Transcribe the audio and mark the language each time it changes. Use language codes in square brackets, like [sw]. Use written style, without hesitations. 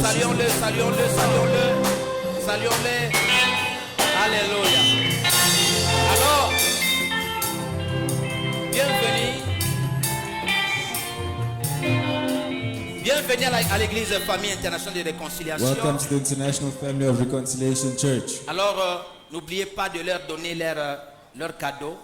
[fr] Saluons-le. Saluons-le. Saluons-le. Saluons-les. Alléluia. Alors, bienvenue. Bienvenue à l'église Famille Internationale de Réconciliation. [en] Welcome to the International Family of Reconciliation Church. [fr] Alors, n'oubliez pas de leur donner leur cadeau